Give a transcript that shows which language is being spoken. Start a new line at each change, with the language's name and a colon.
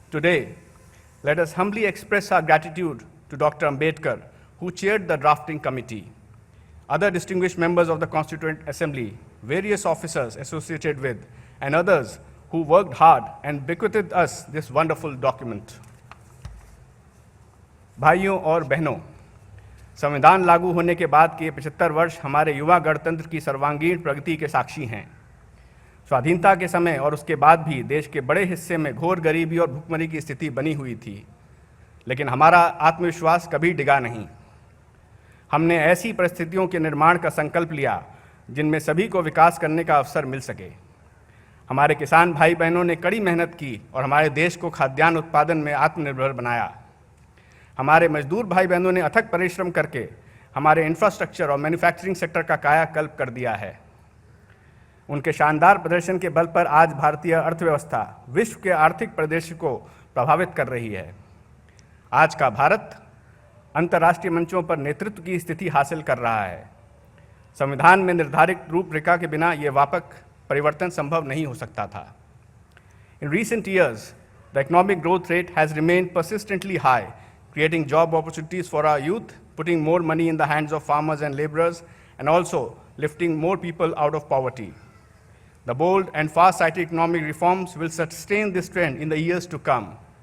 English: Today, let us humbly express our gratitude to Dr. Ambedkar, who chaired the drafting committee, other distinguished members of the Constituent Assembly, various officers associated with, and others who worked hard and bequeathed us this wonderful document.
Hindi: भाइयों और बहनों, संविधान लागू होने के बाद के 75 वर्ष हमारे युवा गणतंत्र की सर्वांगीण प्रगति के साक्षी हैं। स्वाधीनता के समय और उसके बाद भी देश के बड़े हिस्से में घोर गरीबी और भुखमरी की स्थिति बनी हुई थी, लेकिन हमारा आत्मविश्वास कभी डिगा नहीं। हमने ऐसी परिस्थितियों के निर्माण का संकल्प लिया जिनमें सभी को विकास करने का अवसर मिल सके। हमारे किसान भाई बहनों ने कड़ी मेहनत की और हमारे देश को खाद्यान्न उत्पादन में आत्मनिर्भर बनाया। हमारे मजदूर भाई बहनों ने अथक परिश्रम करके हमारे इंफ्रास्ट्रक्चर और मैन्युफैक्चरिंग सेक्टर का कायाकल्प कर दिया है। उनके शानदार प्रदर्शन के बल पर आज भारतीय अर्थव्यवस्था विश्व के आर्थिक परिदृश्य को प्रभावित कर रही है। आज का भारत अंतर्राष्ट्रीय मंचों पर नेतृत्व की स्थिति हासिल कर रहा है। संविधान में निर्धारित रूपरेखा के बिना ये व्यापक परिवर्तन संभव नहीं हो सकता था।
English: In recent years, the economic growth rate has remained persistently high, creating job opportunities for our youth, putting more money in the hands of farmers and laborers, and also lifting more people out of poverty. The bold and far-sighted economic reforms will sustain this trend in the years to come.